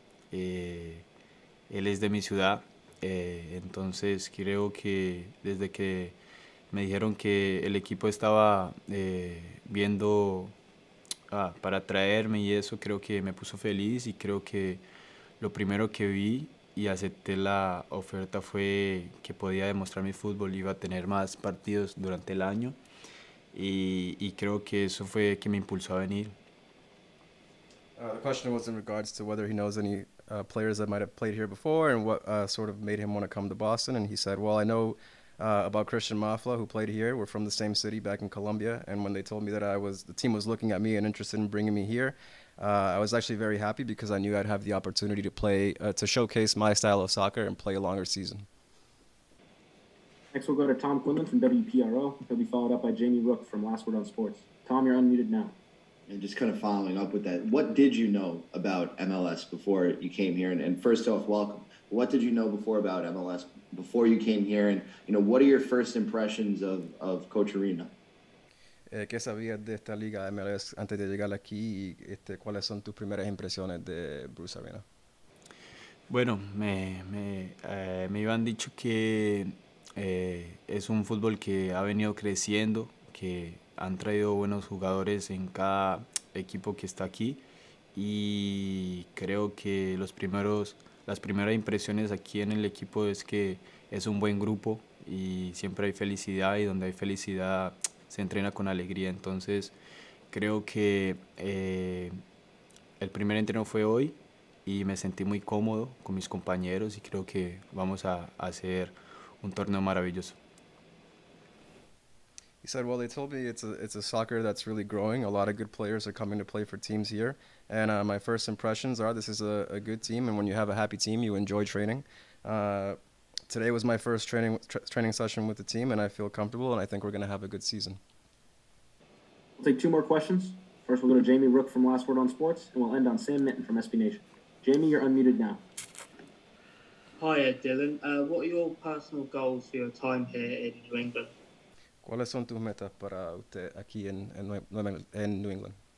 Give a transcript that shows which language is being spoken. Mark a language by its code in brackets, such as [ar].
[es] Él es de mi ciudad, entonces creo que desde que me dijeron que el equipo estaba viendo para traerme y eso, creo que me puso feliz y creo que lo primero que vi y acepté la oferta fue que podía demostrar mi fútbol, iba a tener más partidos durante el año y creo que eso fue que me impulsó a venir. [en] The question was in regards to whether he knows any players that might have played here before and what sort of made him want to come to Boston. And he said, well, I know about Christian Mafla, who played here. We're from the same city back in Colombia. And when they told me that the team was looking at me and interested in bringing me here, I was actually very happy because I knew I'd have the opportunity to play, to showcase my style of soccer and play a longer season. Next, we'll go to Tom Quinlan from WPRO. He'll be followed up by Jamie Rook from Last Word on Sports. Tom, you're unmuted now. And just kind of following up with that, what did you know about MLS before you came here? And first off, welcome. What did you know before about MLS before you came here? And, what are your first impressions of Coach Arena? [es] ¿Qué sabías de esta liga MLS antes de llegar aquí y cuáles son tus primeras impresiones de Bruce Arena? Bueno, me habían dicho que es un fútbol que ha venido creciendo, que han traído buenos jugadores en cada equipo que está aquí y creo que las primeras impresiones aquí en el equipo es que es un buen grupo y siempre hay felicidad y donde hay felicidad se entrena con alegría. Entonces creo que el primer entreno fue hoy y me sentí muy cómodo con mis compañeros y creo que vamos a hacer un torneo maravilloso. [en] He said, well, they told me it's a soccer that's really growing. A lot of good players are coming to play for teams here. And my first impressions are this is a good team. And when you have a happy team, you enjoy training. Today was my first training session with the team, and I feel comfortable, and I think we're going to have a good season. We'll take two more questions. First, we'll go to Jamie Rook from Last Word on Sports, and we'll end on Sam Minton from SB Nation. Jamie, you're unmuted now. Hi, Dylan. What are your personal goals for your time here in New England? [es] ¿Cuáles son tus metas para usted aquí en New England?